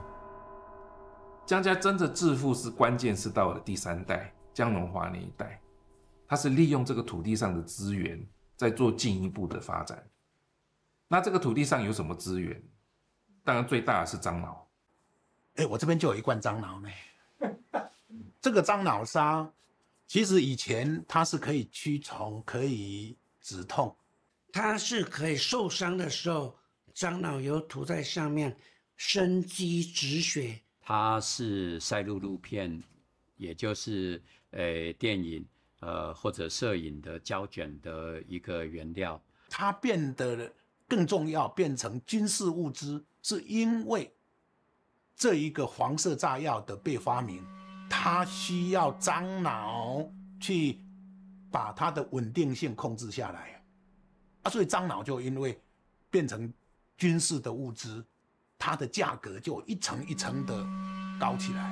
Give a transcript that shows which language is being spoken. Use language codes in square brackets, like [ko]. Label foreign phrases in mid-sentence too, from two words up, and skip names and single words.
[zh] 江家真的致富是關鍵是到了第3代江榮華那一代，他是利用這個土地上的資源，在做進一步的發展。那這個土地上有什麼資源？當然最大的是樟腦。我這邊就有一罐樟腦呢。這個樟腦沙，其實以前它是可以驅蟲、可以止痛，它是可以受傷的時候，樟腦油塗在上面，生肌止血。它是賽璐璐片，也就是電影或者攝影的膠卷的一個原料。它變得更重要，變成軍事物資，是因為這一個黃色炸藥的被發明，它需要樟腦去把它的穩定性控制下來，所以樟腦就因為變成軍事的物資，它的價格就一層一層的高起來。